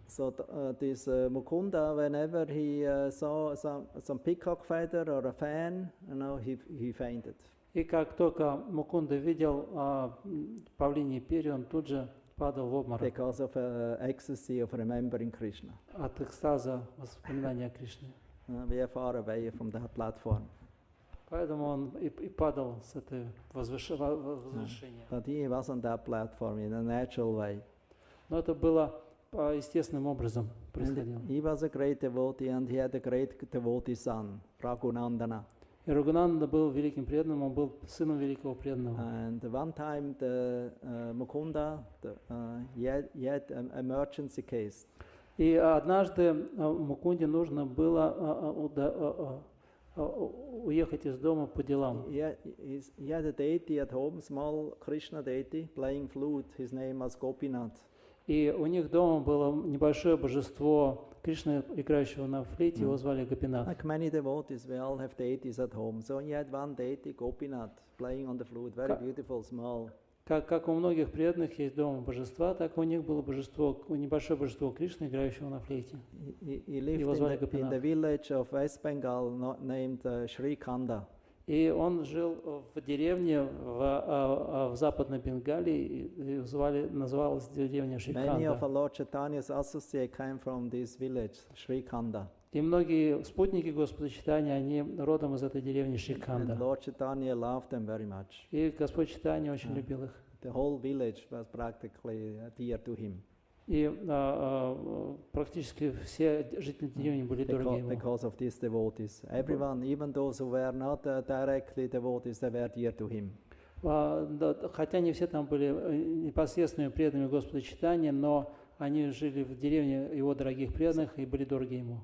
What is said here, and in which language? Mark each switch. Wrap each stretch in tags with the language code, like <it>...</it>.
<en>So this Mukunda, whenever he saw some peacock feather or a fan, he fainted.</en> <ru>И как только Мукунда видел павлиньи перья, он тут же падал в обморок.</ru> <en>Because of ecstasy of remembering Krishna.</en> <ru>От экстаза воспоминания о Кришне.</ru> <en>We are far away from that platform.</en> <ru>Поэтому он и падал с этой возвышения.</ru> <en>But he was on that platform in a natural way.</en> <ru>Но это было естественным образом происходило.</ru> <en>He was a great devotee and he had a great devotee son, Raghunandana.</en> <ru>И Рагунанда был великим преданным, он был сыном великого преданного.</ru> <en>And one time the Mukunda, he had an emergency case.</en> <ru>И однажды Мукунде нужно было уехать из дома по делам.</ru> <en>He had a deity at home, small Krishna deity, playing flute. His name was Gopinath.</en> <ru>И у них дома было небольшое божество Кришны, играющего на флейте, его звали Гопинат.</ru> <en>Like many devotees, we all have deities at home. So he had one deity, Gopinath, playing on the flute, very beautiful, small.</en> <ru>Как у многих преданных есть дома божества, так у них было небольшое божество Кришны, играющего на флейте.</ru> <en>He lived in the village of West Bengal named Sri Khanda.</en> <ru>И он жил в деревне в Западной Бенгалии, и называлась деревня Шриканда.</ru> <en>Many of Lord Chaitanya's associates came from this village, Sri Khanda.</en> <ru>И многие спутники Господа Чайтаньи, они родом из этой деревни Шриканда.</ru> <en>And Lord Chaitanya loved them very much.</en> <ru>И Господь Чайтанья очень любил их.</ru> <en>The whole village was practically dear to him.</en> <ru>И практически все жители деревни были дороги ему.</ru> <en>Because of these devotees, everyone, even those who were not directly devotees, they were dear to him.</en> <ru>Хотя не все там были непосредственными преданными Господа Чайтаньи, но они жили в деревне его дорогих преданных и были дороги ему.</ru>